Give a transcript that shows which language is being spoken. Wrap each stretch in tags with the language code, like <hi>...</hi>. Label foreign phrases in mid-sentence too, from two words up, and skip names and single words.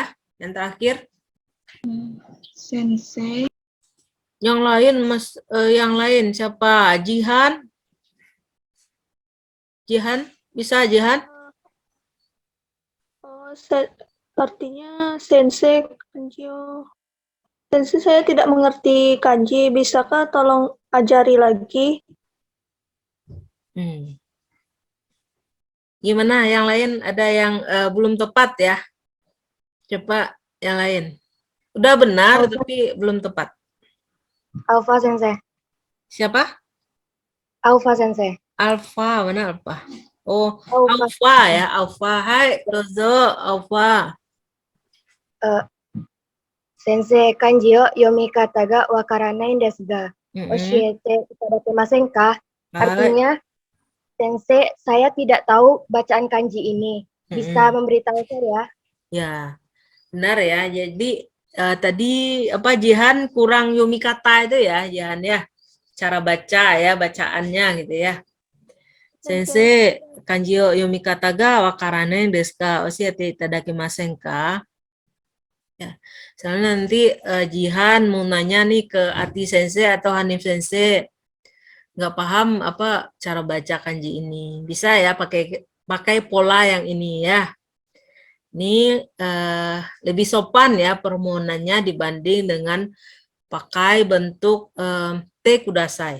<id>Yang terakhir? Sensei. Yang lain yang lain siapa? Jihan? Jihan? Bisa Jihan? Oh, artinya Sensei kanji. Sensei, saya tidak mengerti kanji. Bisakah tolong ajari lagi? Gimana? Yang lain ada yang belum tepat ya? Coba yang lain. Udah benar tapi belum tepat. Alpha Sensei. Siapa? Alpha Sensei. Alpha, mana Alpha? Oh, Alpha. Alpha ya, Alpha. Hai,</id> <ja>dozo, Alpha. 先生、漢字を読み方がわからないですが教えていただけませんか?</ja> <id>Artinya, Sensei, saya tidak tahu bacaan kanji ini. Bisa memberitahu saya? Ya, benar ya. Jadi tadi apa Jihan kurang yomikata itu ya, Jihan ya. Cara baca ya, bacaannya gitu ya.</id> <ja>先生、漢字を読み方がわからないですか教えていただけませんか?</ja> <id>Ya, soalnya nanti Jihan mau nanya nih ke Ati Sensei atau Hanif Sensei, nggak paham apa cara baca kanji ini. Bisa ya pakai pola yang ini ya. Ini lebih sopan ya permohonannya dibanding dengan pakai bentuk</id> <ja>てください.</ja>